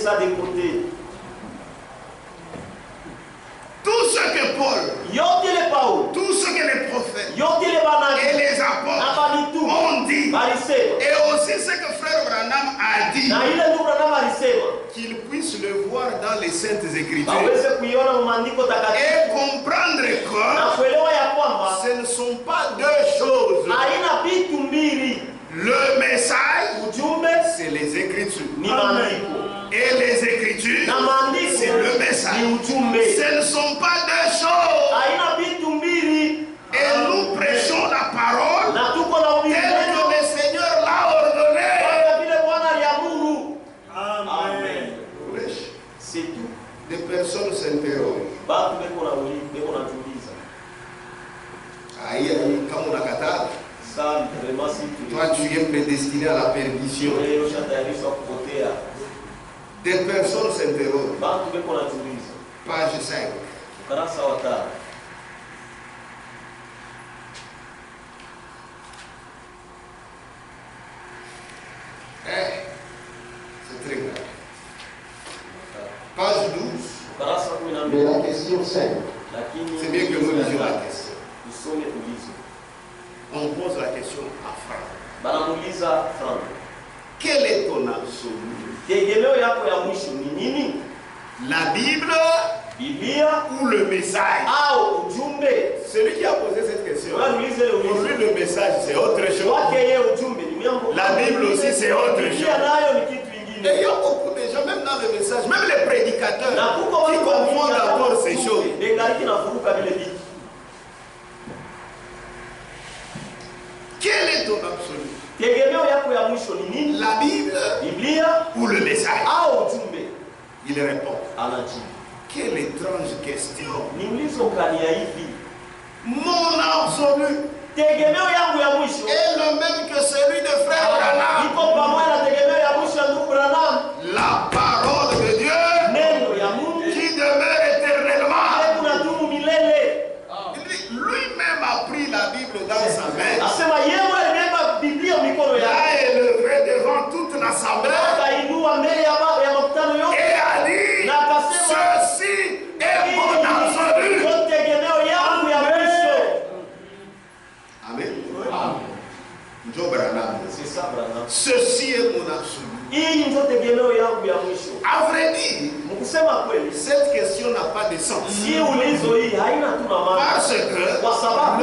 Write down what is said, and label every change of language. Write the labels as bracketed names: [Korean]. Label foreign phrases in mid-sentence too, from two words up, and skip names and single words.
[French] Tout ce que Paul, tout ce que les prophètes et les apôtres ont dit, et aussi ce que frère Branham a dit, qu'ils puissent le voir dans les Saintes Écritures et comprendre que ce ne sont pas deux choses. Le message, c'est les Écritures. Et les Écritures, c'est le message. message. [Swahili] ni ujumbe. [French] Ce ne sont pas deux choses. [Swahili] Haina vitu mbili. [French] Et nous prêchons la parole [Swahili] Na tuko na [French] telle [Swahili] ubiri. [French] que le Seigneur l'a ordonné. [Swahili] Kama vile Bwana aliamuru. [French] Amen. Wesh. C'est tout. Des personnes s'interrogent. [Swahili] Batu beko na tuliza. Aïe, kama unakataa, [French] Sana vraiment si tu toi tu es prédestiné à la perdition. [Swahili] leo shatayarishwa kupotea. [French] Des personnes s'interrogent. [Swahili] Batu beko na tuliza. [French] Page 5. [Swahili] Ukarasa wa 5. [French] C'est très grave. Page 12. [Swahili] Ukarasa wa 12. [French] Mais la question 5. [Swahili] Lakini [French] C'est bien que nous lisions la question. [Swahili] Tusome ulizo. [French] On pose la question à Franck. [Swahili] Banamuuliza Frank. [French] Quel est ton absolu? [Swahili] Tegemeo yako ya mwisho ni nini? [French] La Bible [Swahili] Biblia [French] ou le message? [Swahili] au ujumbe? [French] Celui qui a posé cette question, [Swahili] Wanauliza ile [French] pour [Swahili] ulizo. [French] lui le message c'est autre chose. [Swahili] Wake yeye ujumbe ni mambo. [French] La Bible aussi c'est autre [Swahili] Biblia [French] chose. [Swahili] nayo ni kitu [French] Et il [Swahili] kingine. [French] y a beaucoup de gens, même dans le message, même les prédicateurs, [Swahili] Na kuko [French] qui [Swahili] watu [French] confondent d'abord ces choses. [Swahili] Bengaliki na furuka vile vitu. [French] Quel est ton absolu? [Swahili] Tegemeo yako ya mwisho ni nini? [French] La Bible [Swahili] Biblia [French] ou le message? [Swahili] au ujumbe? [French] Il répond. [Swahili] Anajibu. [French] Quelle étrange question. [Swahili] Ni ulizo kani ya hivi. [French] Mon absolu [Swahili] Tegemeo yangu ya mwisho [French] est le même que celui de frère Branham. [Swahili] iko pamoja na tegemeo ya mwisho ya ndugu Branham. [French] La parole de Dieu [Swahili] Neno ya Mungu [French] qui demeure éternellement. [Swahili] kunadumu milele. [French] Lui-même a pris la Bible dans sa main. [Swahili] Asema yeye alibeba Biblia mikono [French] Il [Swahili] yake. [French] a élevé devant toute l'assemblée [Swahili] Akainua mbele ya makutano yote [French] et a dit, [Swahili] na akasema [French] ceci est mon absolu. [Swahili] ndio tegemeo yangu ya mwisho. [French] Amen. Joe Branham. C'est ça Branham. Ceci est mon absolu. [Swahili] Hii ndio tegemeo yangu ya mwisho. [French] À vrai dire, [Swahili] Mkusema kweli, [French] cette question n'a pas de sens. [Swahili] si ulizo hii haina tu na maana. [French] Parce que [Swahili] Kwa sababu